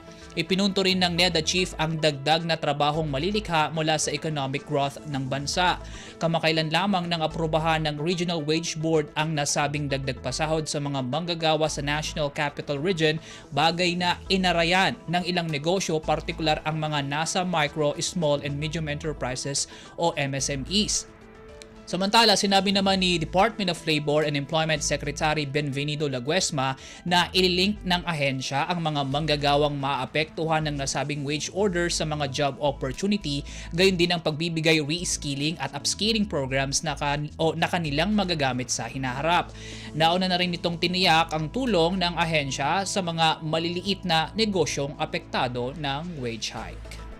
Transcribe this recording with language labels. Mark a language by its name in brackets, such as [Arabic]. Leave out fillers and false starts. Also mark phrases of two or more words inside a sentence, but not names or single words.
[Filipino] Ipinunto rin ng NEDA chief ang dagdag na trabahong malilikha mula sa [English] economic growth [Filipino] ng bansa. Kamakailan lamang nang aprubahan ng Regional Wage Board ang nasabing dagdag pasahod sa mga manggagawa sa National Capital Region, bagay na inarayan ng ilang negosyo, partikular ang mga nasa [English] micro, small and medium enterprises [Filipino] o MSMEs. Samantala, sinabi naman ni Department of Labor and Employment Secretary Benvenido Laguesma na ililink ng ahensya ang mga manggagawang maapektuhan ng nasabing wage order sa mga [English] job opportunity, [Filipino] gayon din ang pagbibigay re-skilling at [English] upskilling programs [Filipino] na kanilang magagamit sa hinaharap. Nauna na rin itong tiniyak ang tulong ng ahensya sa mga maliliit na negosyong apektado ng [English] wage hike.